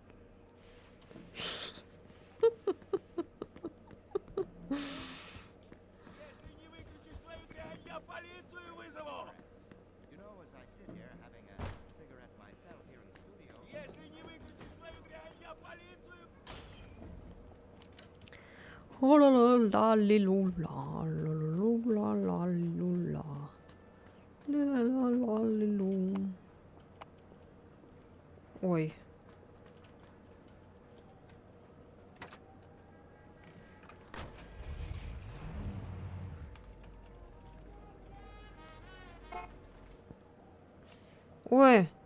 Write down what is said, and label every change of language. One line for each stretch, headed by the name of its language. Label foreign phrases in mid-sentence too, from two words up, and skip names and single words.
Russian: Если не выключишь свою дрянь, я полицию вызову! Если не выключишь свою дрянь, я полицию... О-ла-ла-ла-ли-лу-ла, ла-ла-лу-ла-ла-ли-лу-ла. Ля-ла-ла-ла-ли-лу. Ой. Ой.